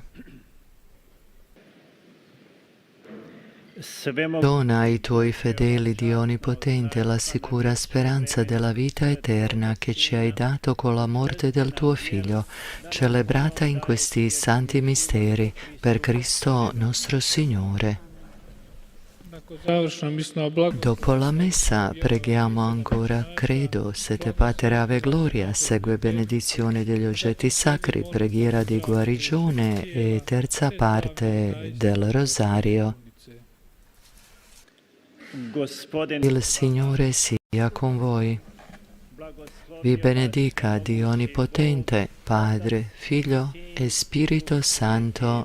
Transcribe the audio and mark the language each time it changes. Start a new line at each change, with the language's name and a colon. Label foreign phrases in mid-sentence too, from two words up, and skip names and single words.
Italian: Dona ai tuoi fedeli, Dio Onnipotente, la sicura speranza della vita eterna che ci hai dato con la morte del tuo Figlio, celebrata in questi santi misteri, per Cristo nostro Signore. Dopo la messa preghiamo ancora, credo, sete pater ave gloria, segue benedizione degli oggetti sacri, preghiera di guarigione e terza parte del rosario. Il Signore sia con voi. Vi benedica Dio Onnipotente, Padre, Figlio e Spirito Santo.